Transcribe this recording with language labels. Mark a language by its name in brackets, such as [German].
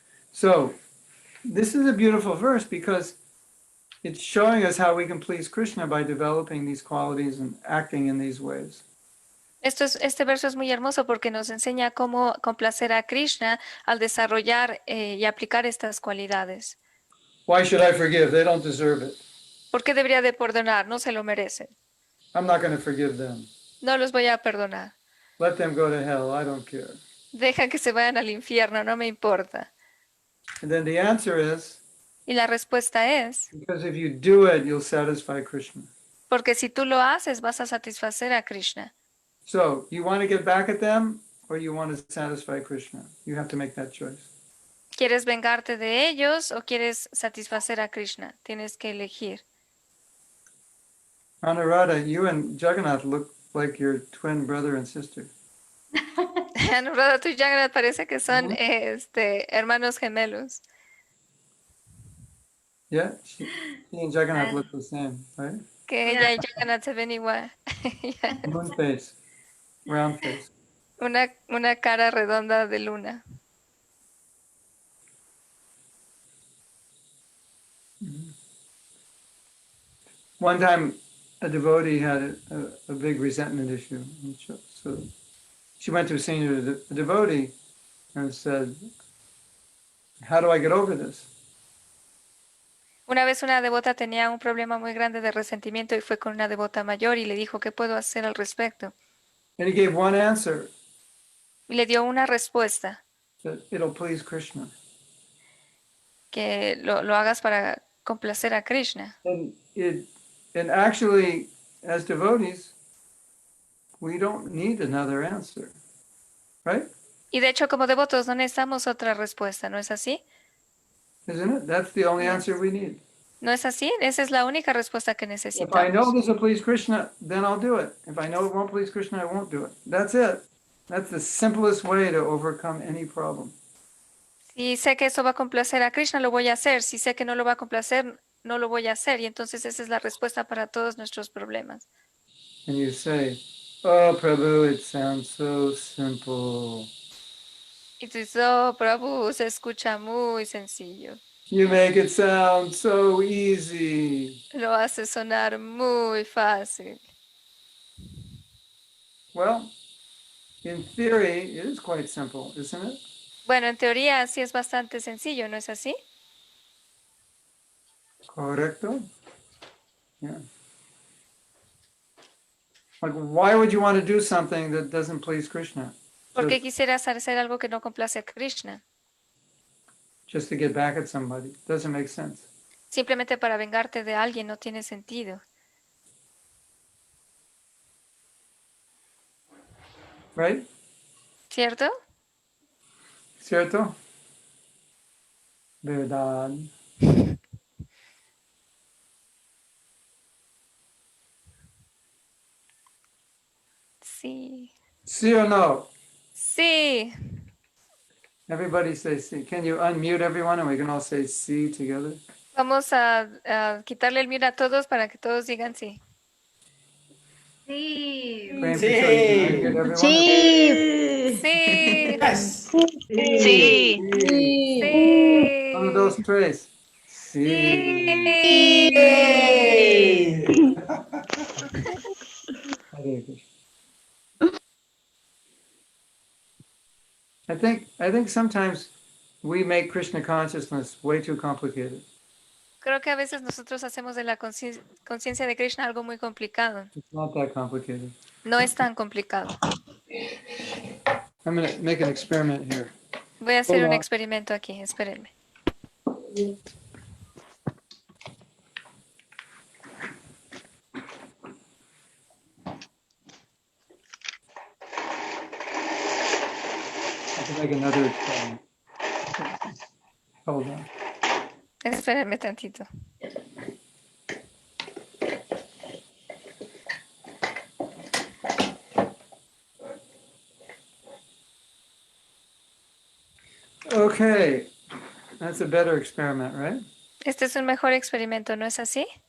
[English] So, this is a beautiful verse because it's showing us how we can please Krishna by developing these qualities and acting in these ways. [Spanish] Este verso es muy hermoso porque nos enseña cómo complacer a Krishna al desarrollar y aplicar estas cualidades. [English] Why should I forgive? They don't deserve it. [Spanish] ¿Por qué debería de perdonar? No se lo merecen. [English] I'm not going to forgive them. [Spanish] No los voy a perdonar. [English] Let them go to hell. I don't care. [Spanish] Deja que se vayan al infierno, no me importa. [English] And then the answer is [Spanish] Y la respuesta es, [English] because if you do it, you'll satisfy Krishna. [Spanish] porque si tú lo haces, vas a satisfacer a Krishna. [English] So, you want to get back at them or you want to satisfy Krishna? You have to make that choice. [Spanish] ¿Quieres vengarte de ellos o quieres satisfacer a Krishna? Tienes que elegir. [English] Anuradha, you and Jagannath look like your twin brother and sister. [Spanish] Anuradha, tú y Jagannath parece que son hermanos gemelos. [English] Yeah, she and Jagannath look the same, right? [Spanish] Que ella y Jagannath se ven igual. [English] Moon face, round face. [Spanish] Una cara redonda de luna. [English] One time, a devotee had a big resentment issue. And so she went to a senior devotee and said, how do I get over this? [Spanish] Una vez una devota tenía un problema muy grande de resentimiento y fue con una devota mayor y le dijo, ¿qué puedo hacer al respecto? [English] And he gave one answer, [Spanish] Y le dio una respuesta, [English] that it'll please Krishna. [Spanish] que lo hagas para complacer a Krishna. [English] And actually, as devotees, we don't need another answer, right? [Spanish] Y de hecho, como devotos no necesitamos otra respuesta, ¿no es así? [English] Isn't it? That's the only Yes. answer we need. [Spanish] ¿No es así? Esa es la única respuesta que [English] If I know [Spanish] necesitamos. [English] this will please Krishna, then I'll do it. If I know it won't please Krishna, I won't do it. That's it. That's the simplest way to overcome any problem. [Spanish] Si sé que eso va a complacer a Krishna, lo voy a hacer. Si sé que no lo va a complacer, no lo voy a hacer. Y entonces esa es la respuesta para todos nuestros problemas. [English] And you say, oh, Prabhu, it sounds so simple. [Spanish] Y tú dices, oh, Prabhu, se escucha muy sencillo. [English] You make it sound so easy. [Spanish] Lo hace sonar muy fácil. [English] Well, in theory, it is quite simple, isn't it? [Spanish] Bueno, en teoría sí es bastante sencillo, ¿no es así? Correcto? [English] Yeah. Like, why would you want to do something that doesn't please Krishna? [Spanish] ¿Por qué [English] Just, [Spanish] quisieras hacer algo que no complace a Krishna? [English] just to get back at somebody. Doesn't make sense. [Spanish] Simplemente para vengarte de alguien no tiene sentido. [English] Right? [Spanish] ¿Cierto? ¿Cierto? Verdad. Sí. ¿Sí o no? Sí. [English] Everybody say sí. Can you unmute everyone and we can all say sí together? [Spanish] Vamos a quitarle el mute a todos para que todos digan sí. Sí. [English] Prem [Spanish] Sí. [English] Kishore, can I get everyone? [Spanish] Sí. Sí. [English] Yes. [Spanish] Sí. Sí. Uno, dos, tres. Sí. Yay. [English] Hare Krishna. I think sometimes we make Krishna consciousness way too complicated. [Spanish] Creo que a veces nosotros hacemos de la conciencia de Krishna algo muy complicado. [English] It's not that complicated. [Spanish] No es tan complicado. [English] I'm going to make an experiment here. [Spanish] Voy a hacer un Hola. experimento aquí, espérenme. [English] I can make another experiment. Hold on. [Spanish] Espérenme tantito. [English] Okay, that's a better experiment, right? [Spanish] Este es un mejor experimento, ¿no es así?